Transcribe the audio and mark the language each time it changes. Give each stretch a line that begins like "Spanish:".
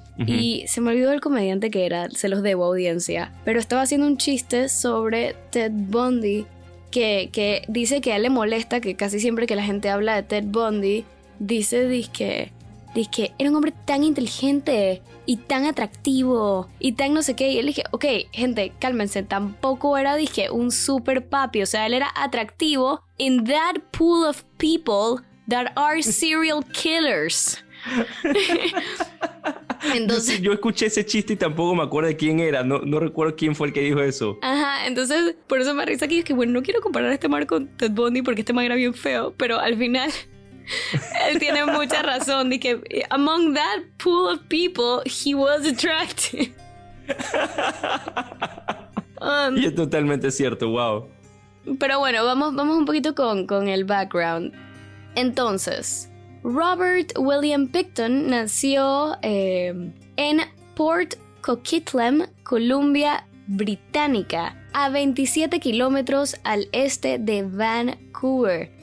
Spanish: Y se me olvidó el comediante que era, se los debo, audiencia, pero estaba haciendo un chiste sobre Ted Bundy que dice que a él le molesta que casi siempre que la gente habla de Ted Bundy dice que era un hombre tan inteligente y tan atractivo y tan no sé qué, y él dije, ok, gente, cálmense, tampoco era un super papi, o sea, él era atractivo
English: in that pool of people that are serial killers.
Spanish: Entonces, yo escuché ese chiste y tampoco me acuerdo de quién era. No recuerdo quién fue el que dijo eso. Ajá, entonces por eso me risa aquí. Es que bueno, no quiero comparar a este man con Ted Bundy porque este man era bien feo, pero al final él tiene mucha razón. De que
English: among that pool of people, he was attractive.
Spanish: Y es totalmente cierto, wow. Pero bueno, vamos un poquito con el background. Entonces, Robert William Picton nació en Port Coquitlam, Columbia Británica, a 27 kilómetros al este de Vancouver.